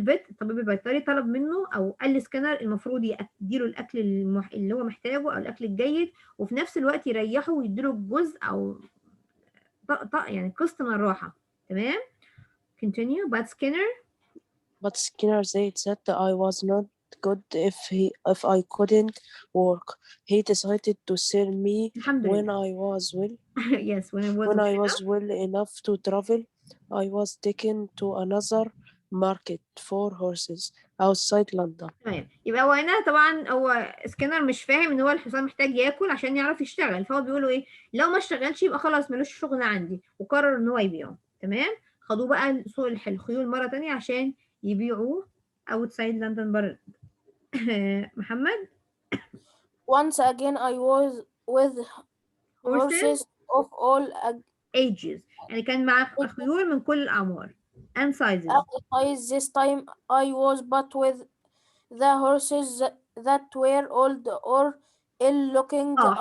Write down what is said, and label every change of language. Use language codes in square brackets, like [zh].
[ar] الطبيب البيطري طلب منه او قال لسكنر المفروض يديله الاكل اللي هو محتاجه او الاكل الجيد، وفي نفس الوقت يريحه ويديله جزء او يعني قسط من الراحه. تمام. continue. [en] But Skinner said that I was not good if I couldn't work. He decided to sell me when I was well. Yes, when I was well enough to travel. I was taken to another market for horses outside London. [ar] تمام. يبقى هو هنا طبعا هو سكينر مش فاهم ان هو الحصان محتاج ياكل عشان يعرف يشتغل، فهو بيقولوا ايه لو ما اشتغلش يبقى خلاص ملوش شغل عندي، وقرر ان هو يبيعه. تمام. خدوه بقى سوق الخيول مرة تانية عشان يبيعوه outside London بره. محمد. [en] Once again I was with horses of all [ar] ages، يعني كان معاه خيول من كل الأعمار [en] and sizes. This time I was but with the horses that were old or ill-looking.